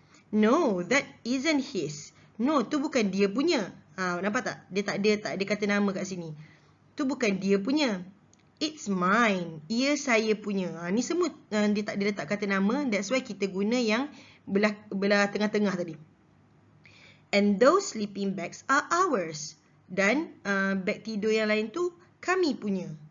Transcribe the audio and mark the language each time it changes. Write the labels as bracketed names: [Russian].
[English] No, that isn't his. [Malay] No, tu bukan dia punya. Nampak tak? Dia tak ada kata nama kat sini. Tu bukan dia punya. [English] It's mine. [Malay] Ia saya punya. Ni semua dia tak ada letak kata nama. [English] That's why [Malay] kita guna yang belah tengah-tengah tadi. [English] And those sleeping bags are ours. [Malay] Dan beg tidur yang lain tu kami punya.